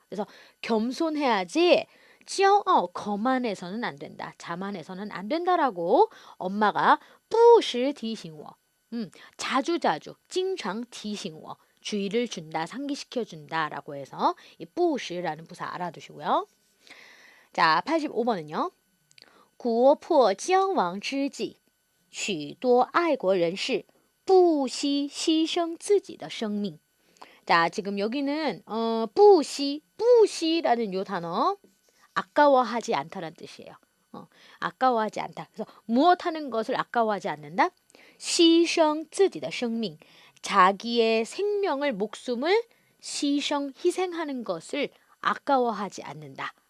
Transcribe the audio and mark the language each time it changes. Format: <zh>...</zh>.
<ko>그래서 겸손해야지 骄傲, 거만해서는 안 된다. 자만해서는 안 된다라고 엄마가</ko> <zh>不时提醒我.</zh> <ko>자주자주,</ko> <zh>经常提醒我.</zh> <ko>주의를 준다, 상기시켜 준다라고 해서 이 不时라는 부사 알아두시고요. 자, 85번은요.</ko> <zh>国破疆亡之际许多爱国人士不惜牺牲自己的生命.</zh> <ko>자, 지금 여기는 부시라는 요 단어 아까워하지 않다라는 뜻이에요. 아까워하지 않다. 그래서 무엇하는 것을 아까워하지 않는다?</ko> <zh>牺牲自己的生命.</zh> <ko>자기의 생명을, 목숨을 희생하는 것을 아까워하지 않는다.</ko>